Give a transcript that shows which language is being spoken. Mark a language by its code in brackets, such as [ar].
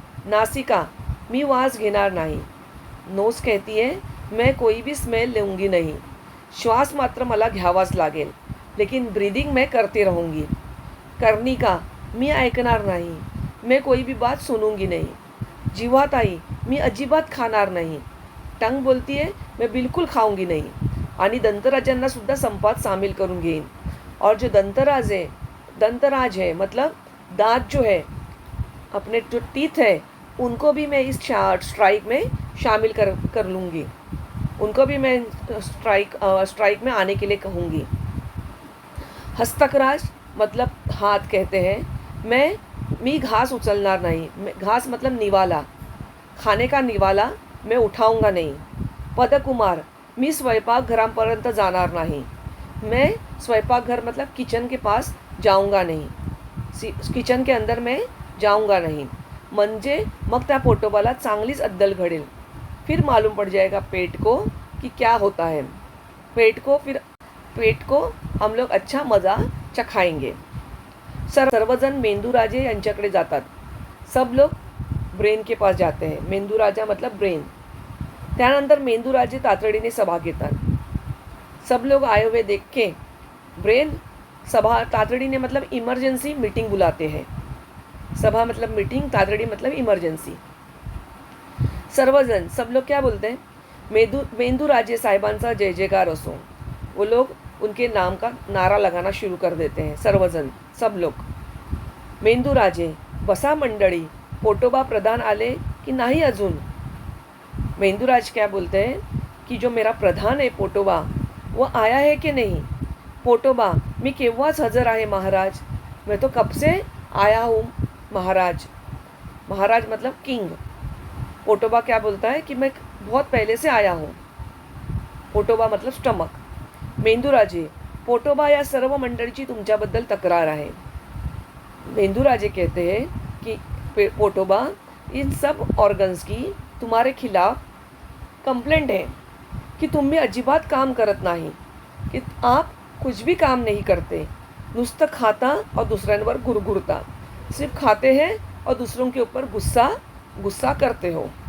[mr] नासिका मी वास घेणार नाही. [hi] नोस कहती है मैं कोई भी स्मेल लूँगी नहीं. [mr] श्वास मात्र मला घ्यावाच लागेल, [hi] लेकिन ब्रीदिंग मैं करते रहूँगी. [mr] कर्णिका मी ऐकणार नाही. [hi] मैं कोई भी बात सुनूंगी नहीं. [mr] जीवाताई मी अजिबात खाणार नाही. [hi] टंग बोलती है मैं बिल्कुल खाऊंगी नहीं. [mr] आणि दंतराजांना सुद्धा संपात सामील करून घेईन. [hi] और जो दंतराज है मतलब दांत जो है, अपने जो टीथ है, उनको भी मैं इस स्ट्राइक में शामिल कर लूँगी. उनको भी मैं स्ट्राइक में आने के लिए कहूँगी. हस्तकराज मतलब हाथ कहते हैं [mr] मी घास उचलणार [hi] नहीं. घास मतलब निवाला, खाने का निवाला मैं उठाऊंगा नहीं. [mr] पदकुमार मी स्वयंपाकघरापर्यंत जाणार नाही. [hi] मैं स्वयंपाकघर मतलब किचन के पास जाऊंगा नहीं. किचन के अंदर मैं जाऊंगा नहीं. [mr] म्हणजे मग त्या पोटोबाला चांगलीच अद्दल घडेल. [hi] फिर मालूम पड़ जाएगा पेट को कि क्या होता है. पेट को हम लोग अच्छा मज़ा चखाएंगे. [mr] सर्वजण मेंदूराजे यांच्याकडे जातात. [hi] सब लोग ब्रेन के पास जाते हैं. मेंदूराजा मतलब ब्रेन. [mr] त्यानंतर मेंदूराजे तातडीने सभा घेतात. [hi] सब लोग आए हुए देख के ब्रेन सभा तातडीने मतलब इमरजेंसी मीटिंग बुलाते हैं. सभा मतलब मीटिंग, तातडी मतलब इमरजेंसी. सर्वजण सब लोग क्या बोलते हैं, [mr] मेंदूराजे साहेबांचा जय जयकार असो. [hi] वो लोग उनके नाम का नारा लगाना शुरू कर देते हैं. सर्वजण सब लोग. [mr] मेंदूराजे बसा मंडळी, पोटोबा प्रधान आले कि नाही अजून. [hi] मेंदूराज क्या बोलते हैं कि जो मेरा प्रधान है पोटोबा, वो आया है कि नहीं. [mr] पोटोबा मी केव्हाच हजर आहे महाराज. [hi] मैं तो कब से आया हूँ महाराज. महाराज मतलब किंग. पोटोबा क्या बोलता है कि मैं बहुत पहले से आया हूँ. पोटोबा मतलब स्टमक. [mr] मेंदूराजे पोटोबा या सर्व मंडळीची तुमच्याबद्दल तक्रार आहे. [hi] मेंदूराजे कहते हैं कि पोटोबा इन सब ऑर्गन्स की तुम्हारे खिलाफ कंप्लेंट है कि तुम भी [mr] अजिबात काम करत नाही, [hi] कि आप कुछ भी काम नहीं करते. [mr] नुसतं खाता [hi] और [mr] दूसऱ्यांवर गुरगुरता. [hi] सिर्फ खाते हैं और दूसरों के ऊपर गुस्सा करते हो.